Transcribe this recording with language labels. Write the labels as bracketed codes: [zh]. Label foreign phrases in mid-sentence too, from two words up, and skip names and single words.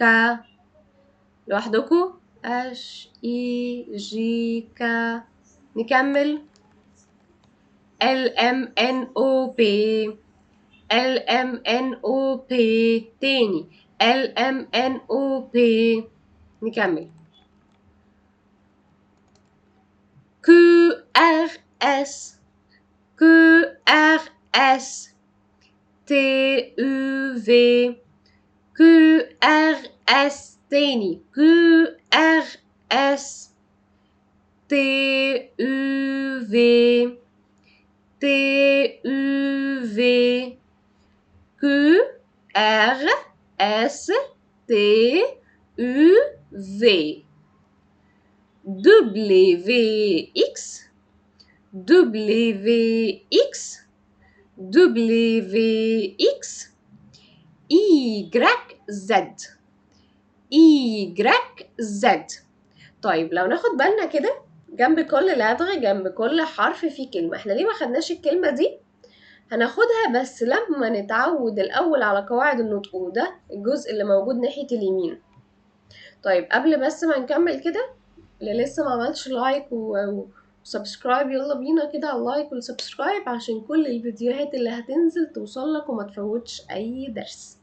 [en] لوحدكم. H I J K. نكمل. L M N O P. L M N O P. تاني. L M N O P. نكمل. Q R S. Q R S. T U V. Q R S. تاني. Q R S. T U V. T U V. Q R S T U V. W X. W X. W X. Y Z. Y Z. [ar] طيب لو ناخد بالنا كده جنب كل لدغة جنب كل حرف فيه كلمة. احنا ليه ما خدناش الكلمة دي؟ هناخدها بس لما نتعود الأول على قواعد النطق، وده الجزء اللي موجود ناحية اليمين. طيب قبل بس ما نكمل كده، اللي لسه ما عملش لايك وسبسكرايب يلا بينا كده على اللايك والسبسكرايب عشان كل الفيديوهات اللي هتنزل توصلك وما تفوتش أي درس.